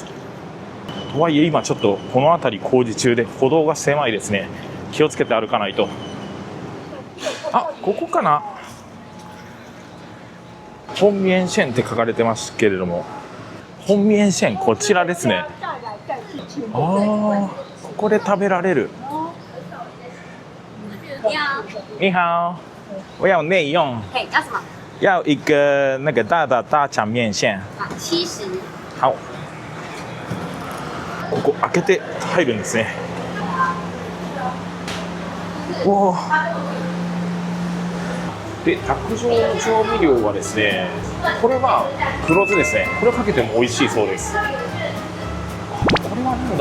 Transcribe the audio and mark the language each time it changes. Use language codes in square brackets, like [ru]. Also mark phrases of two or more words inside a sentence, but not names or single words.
[ja] とはいえ今ちょっとこの辺り工事中で歩道が狭いですね。気をつけて歩かないと。ここかな、本面線って書かれてますけれども、本面線こちらですね。ここで食べられる。 [zh] 你好，我要内用。要什么？要一个那个大的大肠面线。 70。好。 [ja] ここ開けて入るんですね。おお。で、卓上の調味料はですね、これは黒酢ですね。これをかけても美味しいそうです。これはなんだ。